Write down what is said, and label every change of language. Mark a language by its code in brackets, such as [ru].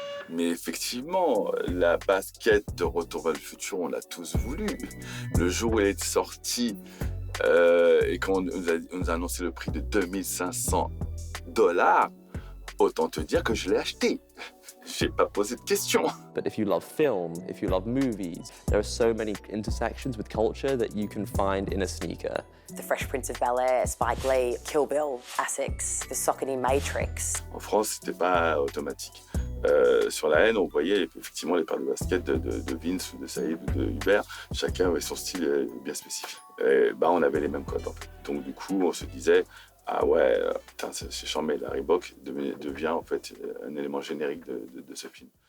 [fr] Mais effectivement, la basket de Retour vers le futur, on l'a tous voulu. Le jour où elle est sortie et quand on nous a annoncé le prix de $2500, autant te dire que je l'ai acheté. J'ai pas posé de questions. [en] But if you love film, if you love movies, there are so many intersections with culture that you can find in a sneaker. The Fresh Prince of Bel-Air, Spike Lee, Kill Bill, Asics, the Saucony Matrix. [fr] En France, c'était pas automatique. Sur la haine, on voyait effectivement les paires de basket de Vince ou de Saïd ou de Hubert. Chacun avait son style bien spécifique. Et on avait les mêmes codes en fait. Donc du coup, on se disait, ah ouais, putain, c'est charmé, la Reebok devient en fait un élément générique de ce film.